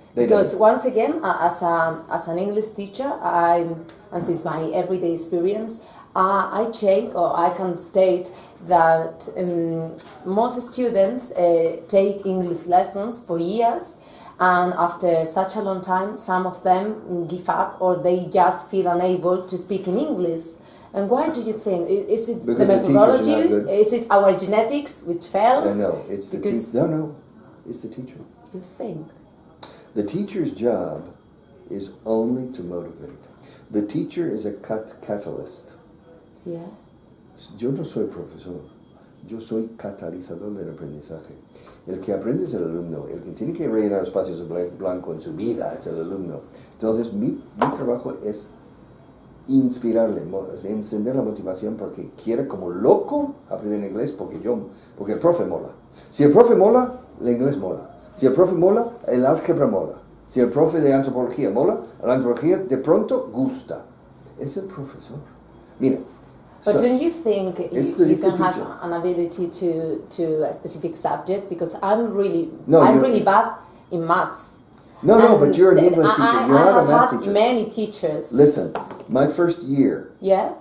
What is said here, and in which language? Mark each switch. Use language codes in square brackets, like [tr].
[en] Because once again, as an English teacher, and since my everyday experience, I check or I can state that most students take English lessons for years, and after such a long time, some of them give up or they just feel unable to speak in English. And why do you think? Is it because the methodology? Is it our genetics which fails? No, it's the teachers. No. It's the teacher. You think? The teacher's job is only to motivate. The teacher is a catalyst. Yeah. [es] Yo no soy profesor, yo soy catalizador del aprendizaje. El que aprende es el alumno, el que tiene que rellenar espacios en blanco en su vida es el alumno. Entonces mi trabajo es inspirarle, encender la motivación porque quiere como loco aprender inglés porque el profe mola. Si el profe mola, el inglés mola. Si el profe mola, el álgebra mola. Si el profe de antropología mola, la antropología de pronto gusta. Es el profesor. Mira. [en] But don't you think you can have teacher. an ability to a specific subject? Because I'm really bad in maths. No, but you're an English teacher. You're not a math teacher. I have had many teachers. Listen, my first year Yeah.